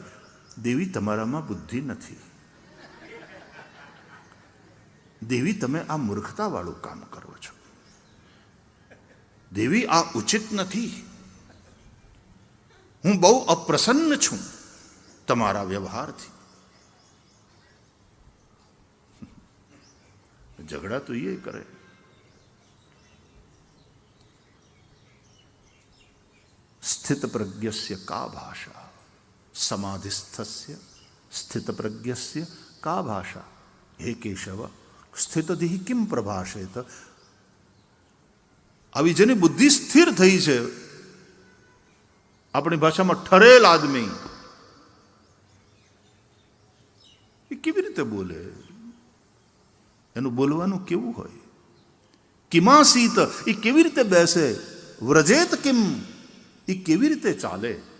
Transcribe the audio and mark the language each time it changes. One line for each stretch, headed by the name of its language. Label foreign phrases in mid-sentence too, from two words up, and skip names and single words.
Gujarati: દેવી તમારામાં બુદ્ધિ નથી, દેવી તમે આ મૂર્ખતાવાળું કામ કરો છો, દેવી આ ઉચિત નથી, હું બહુ અપ્રસન્ન છું તમારા વ્યવહારથી। ઝઘડા તો એ કરે।
Sanskrit: स्थित प्रज्ञस्य का भाषा, समाधिस्थस्य स्थित प्रज्ञस्य का भाषा। हे केशव स्थितधि किम प्रभाषेत।
Gujarati: આવી જેની બુદ્ધિ સ્થિર થઈ છે, આપણી ભાષામાં ઠરેલ આદમી, એ કેવી રીતે બોલે, એનું બોલવાનું કેવું હોય। કિમાસીત એ કેવી રીતે બેસે,
Sanskrit: વ્રજેત કિમ
Gujarati: એ કેવી રીતે ચાલે।